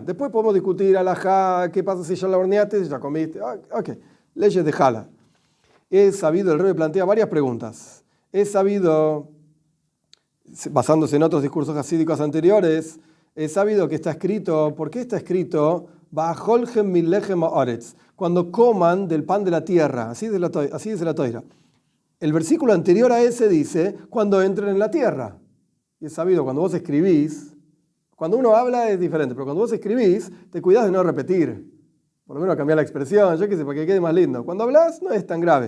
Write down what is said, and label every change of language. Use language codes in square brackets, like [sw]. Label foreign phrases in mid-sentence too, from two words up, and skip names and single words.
[es] Después podemos discutir alajá, qué pasa si ya la horneaste, si ya comiste. Ok, leyes de Jala. He sabido, el Rebbe plantea varias preguntas. He sabido, basándose en otros discursos hasídicos anteriores, he sabido que está escrito, ¿por qué está escrito? [he] באכלכם מן לחם הארץ, [es] cuando coman del pan de la tierra, así dice la Toira. El versículo anterior a ese dice, cuando entren en la tierra. Y es sabido, cuando vos escribís, cuando uno habla es diferente, pero cuando vos escribís, te cuidás de no repetir. Por lo menos cambiar la expresión, yo qué sé, para que quede más lindo. Cuando hablas no es tan grave.